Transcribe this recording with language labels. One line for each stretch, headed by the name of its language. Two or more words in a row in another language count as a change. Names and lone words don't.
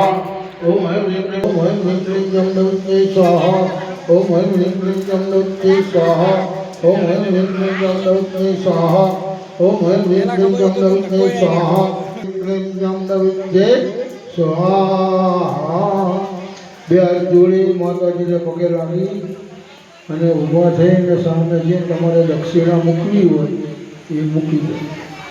Sanskrit: ओम ऐं ह्रीं क्लीं कमलवत्यै स्वाहा ओम ऐं ह्रीं क्लीं कमलवत्यै स्वाहा ओम ऐं ह्रीं क्लीं कमलवत्यै स्वाहा ओम ऐं ह्रीं क्लीं कमलवत्यै स्वाहा क्लीं कमलवत्यै स्वाहा
Gujarati: બે હાથ જોડી માતાજીને પગે લાગી અને ઊભા થઈને સામે જે તમારે દક્ષિણા મૂકવી હોય એ મૂકી દો।